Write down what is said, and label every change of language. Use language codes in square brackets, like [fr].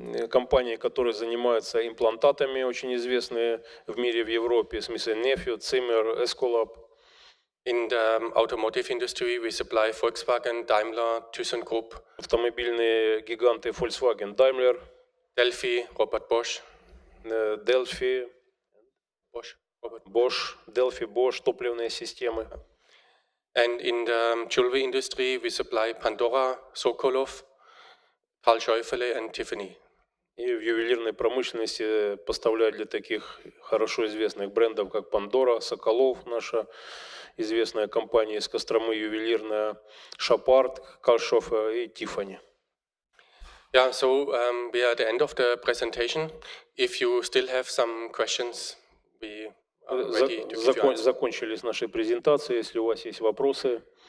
[ru] Компании, которые занимаются имплантатами, очень известные в мире, в Европе. [en] Smith & Nephew, Zimmer, Esculap. In the automotive industry, we supply Volkswagen, Daimler, ThyssenKrupp. [ru] Автомобильные гиганты Volkswagen, Daimler. [en] Delphi, Robert Bosch. [ru] Delphi, Bosch, Delphi, Bosch, топливные системы. [en] And in the jewelry industry, we supply Pandora, Sokolov, Karl Scheufele and Tiffany. [ru] И в ювелирной промышленности поставляют для таких хорошо известных брендов, как Pandora, Соколов, наша известная компания из Костромы, ювелирная, Шапард, Кашоф и Tiffany. [en] Yeah, so we are at the end of the presentation. If you still have some questions, we are ready to give you answers. [ru] Закончили с нашей презентацией. Если у вас есть вопросы.